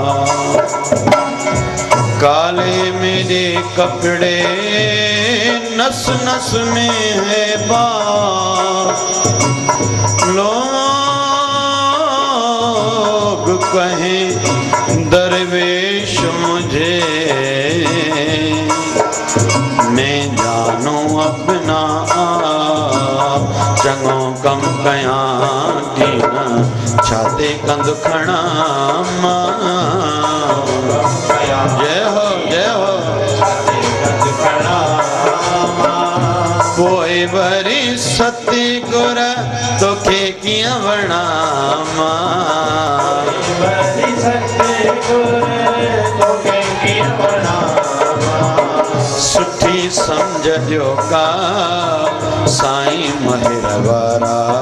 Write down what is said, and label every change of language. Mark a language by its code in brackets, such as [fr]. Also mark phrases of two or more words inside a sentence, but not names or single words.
[hi] काले मेरे कपड़े नस नस में है बात, लोग कहें दरवेश मुझे, मैं जानू अपना आप। [sd] चङो कम कयां कीन छाते कंधु खणा मां। [hi] जय हो जय हो [sd] पोइ वरी सतगुर तोखे कीअं वणा मां। सुठी सम्झ जो का साईं महिर वारा।